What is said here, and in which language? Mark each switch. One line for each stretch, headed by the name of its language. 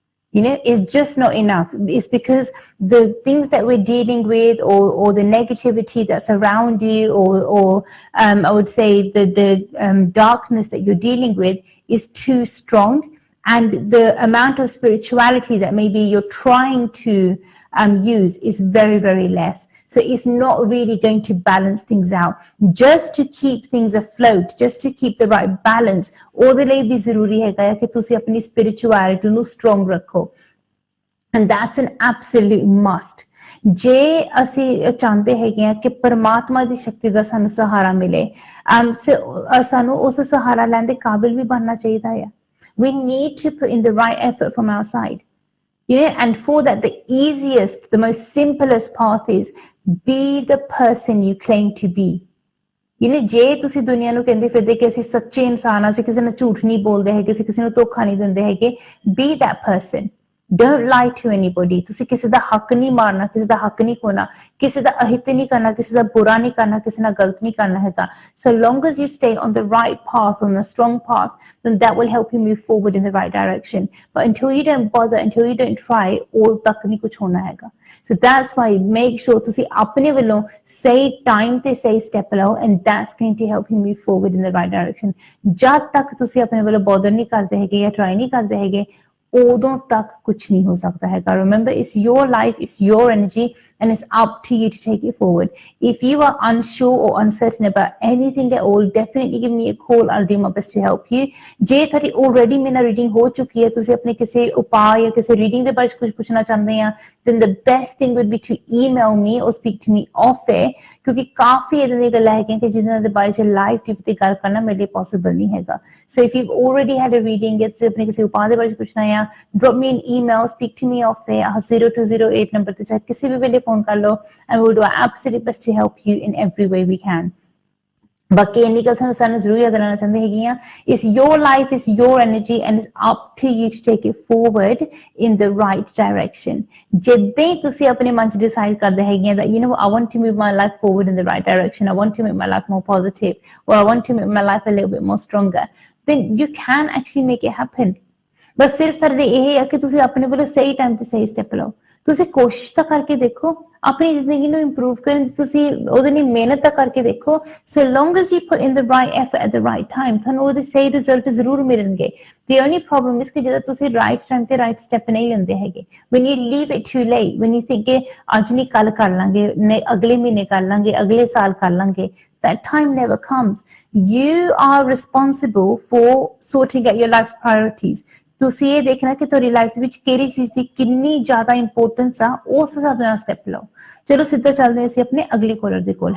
English: You know, it's just not enough. It's because the things that we're dealing with, or the negativity that's around you, or I would say the darkness that you're dealing with is too strong, and the amount of spirituality that maybe you're trying to use is very, very less. So it's not really going to balance things out. Just to keep things afloat, just to keep the right balance,
Punjabi: ਉਹਦੇ ਲਈ ਵੀ ਜ਼ਰੂਰੀ ਹੈਗਾ ਕਿ ਤੁਸੀਂ ਆਪਣੀ spirituality ਨੂੰ strong ਰੱਖੋ.
English: And that's an absolute must.
Punjabi: ਜੇ ਅਸੀਂ ਚਾਹੁੰਦੇ ਹੈਗੇ ਆ ਕਿ ਪਰਮਾਤਮਾ ਦੀ ਸ਼ਕਤੀ ਦਾ ਸਾਨੂੰ ਸਹਾਰਾ ਮਿਲੇ, ਸਾਨੂੰ ਉਸ ਸਹਾਰਾ ਲੈਣ ਦੇ ਕਾਬਿਲ ਵੀ ਬਣਨਾ ਚਾਹੀਦਾ ਹੈ.
English: We need to put in the right effort from our side. Yeah, and for that, the easiest, the most simplest path is be the person you claim to be.
Punjabi: You know, ਜੇ ਤੁਸੀਂ ਦੁਨੀਆ ਨੂੰ ਕਹਿੰਦੇ ਫਿਰਦੇ ਕਿ ਅਸੀਂ ਸੱਚੇ ਇਨਸਾਨ ਆ, ਅਸੀਂ ਕਿਸੇ ਨੂੰ ਝੂਠ ਨਹੀਂ ਬੋਲਦੇ ਹੈਗੇ, ਅਸੀਂ ਕਿਸੇ ਨੂੰ ਧੋਖਾ ਨਹੀਂ ਦਿੰਦੇ ਹੈਗੇ,
English: be that person. Don't lie to anybody.
Punjabi: ਤੁਸੀਂ ਕਿਸੇ ਦਾ ਹੱਕ ਨਹੀਂ ਮਾਰਨਾ, ਕਿਸੇ ਦਾ ਹੱਕ ਨਹੀਂ ਖੋਣਾ, ਕਿਸੇ ਦਾ ਅਹਿਤ ਨਹੀਂ ਕਰਨਾ, ਕਿਸੇ ਦਾ ਬੁਰਾ ਨਹੀਂ ਕਰਨਾ, ਕਿਸੇ ਨਾਲ ਗਲਤ ਨਹੀਂ ਕਰਨਾ ਹੈਗਾ.
English: So long as you stay on the right path, on the strong path, then that will help you move forward in the right direction. But until you don't bother, until you don't try, all
Punjabi: ਤੱਕ ਨਹੀਂ ਕੁਝ ਹੋਣਾ ਹੈਗਾ.
English: So that's why make sure
Punjabi: ਤੁਸੀਂ ਆਪਣੇ ਵੱਲੋਂ ਸਹੀ time ਤੇ ਸਹੀ step ਲਓ,
English: and that's going to help you move forward in the right direction.
Punjabi: ਜਦ ਤੱਕ ਤੁਸੀਂ ਆਪਣੇ ਵੱਲੋਂ bother ਨਹੀਂ ਕਰਦੇ ਹੈਗੇ ਜਾਂ try ਨਹੀਂ ਕਰਦੇ ਹੈਗੇ, ਉਦੋਂ ਤੱਕ ਕੁਝ ਨਹੀਂ ਹੋ ਸਕਦਾ ਹੈਗਾ.
English: Remember, it's your life, it's your energy, and it's up to you to take it forward. If you are unsure or uncertain about anything at all, definitely give me a call. I'll do my best to help you.
Punjabi: ਜੇ ਤੁਹਾਡੀ already ਮੇਰਾ reading ਹੋ ਚੁੱਕੀ ਹੈ, ਤੁਸੀਂ ਆਪਣੇ ਕਿਸੇ ਉਪਾਅ ਜਾਂ ਕਿਸੇ reading ਦੇ ਬਾਰੇ ਕੁਝ ਪੁੱਛਣਾ ਚਾਹੁੰਦੇ ਆ,
English: then the best thing would be to email me or speak to me off air,
Punjabi: ਕਿਉਂਕਿ ਕਾਫੀ ਇਦਾਂ ਦੀਆਂ ਗੱਲਾਂ ਹੈਗੀਆਂ ਕਿ ਜਿਨ੍ਹਾਂ ਦੇ ਬਾਰੇ ਚ ਲਾਈਵ ਟੀਵੀ ਤੇ ਗੱਲ ਕਰਨਾ ਮੇਰੇ ਲਈ ਪੋਸੀਬਲ ਨਹੀਂ ਹੈਗਾ.
English: So if you've already had a reading,
Punjabi: ਜਾਂ ਤੁਸੀਂ ਆਪਣੇ ਕਿਸੇ ਉਪਾਅ ਦੇ ਬਾਰੇ ਪੁੱਛਣਾ ਆ,
English: drop me an email, speak to me off air, 0208 number
Punjabi: ਤੇ ਚਾਹੇ ਕਿਸੇ ਵੀ ਵੇਲੇ ਫੋਨ ਕਰ ਲਓ,
English: and we'll do our absolute best to help you in every way we can.
Punjabi: ਬਾਕੀ ਇੰਨੀ ਗੱਲ ਸਾਨੂੰ ਜ਼ਰੂਰ ਯਾਦ ਰਹਿਣਾ ਚਾਹੁੰਦੇ ਹੈਗੀਆਂ,
English: it's your life, it's your energy, and it's up to you to take it forward in the right direction.
Punjabi: ਜਿੱਦਾਂ ਹੀ ਤੁਸੀਂ ਆਪਣੇ ਮਨ 'ਚ decide ਕਰਦੇ ਹੈਗੀਆਂ
English: that you know I want to move my life forward in the right direction, I want to make my life more positive, or I want to make my life a little bit more stronger, then you can actually make it happen.
Punjabi: ਬਸ ਸਿਰਫ ਸਾਡੇ ਇਹ ਹੈ ਕਿ ਤੁਸੀਂ ਆਪਣੇ ਵੱਲੋਂ ਸਹੀ time ਤੇ ਸਹੀ ਸਟੈਪ ਲਓ. ਤੁਸੀਂ ਕੋਸ਼ਿਸ਼ ਤਾਂ ਕਰਕੇ ਦੇਖੋ ਆਪਣੀ ਜ਼ਿੰਦਗੀ ਨੂੰ ਇੰਪਰੂਵ ਕਰਨ ਦੀ, ਤੁਸੀਂ ਉਹਦੇ ਲਈ ਮਿਹਨਤ ਤਾਂ ਕਰਕੇ ਦੇਖੋ.
English: So long as you put in the right effort at the right time,
Punjabi: ਤੁਹਾਨੂੰ ਉਹਦੇ ਸਹੀ ਰਿਜ਼ਲਟ ਜ਼ਰੂਰ ਮਿਲਣਗੇ.
English: The only problem is
Punjabi: ਕਿ ਜਦੋਂ ਤੁਸੀਂ right time ਤੇ right step ਨਹੀਂ ਲੈਂਦੇ ਹੈਗੇ,
English: when you leave it too late,
Punjabi: when you think ਕਿ ਅੱਜ ਨਹੀਂ ਕੱਲ ਕਰ ਲਾਂਗੇ, ਨਹੀਂ ਅਗਲੇ ਮਹੀਨੇ ਕਰ ਲਾਂਗੇ, ਅਗਲੇ ਸਾਲ ਕਰ ਲਾਂਗੇ,
English: that time never comes. You are responsible for sorting out your life's priorities.
Punjabi: ਤੁਸੀਂ ਇਹ ਦੇਖਣਾ ਕਿ ਤੁਹਾਡੀ ਲਾਈਫ ਦੇ ਵਿੱਚ ਕਿਹੜੀ ਚੀਜ਼ ਦੀ ਕਿੰਨੀ ਜ਼ਿਆਦਾ ਇੰਪੋਰਟੈਂਸ ਆ, ਉਸ ਹਿਸਾਬ ਨਾਲ ਸਟੈਪ ਲਓ. ਚਲੋ ਸਿੱਧਾ ਚੱਲਦੇ ਅਸੀਂ ਆਪਣੇ ਅਗਲੇ ਕਾਲਰ ਦੇ ਕੋਲ.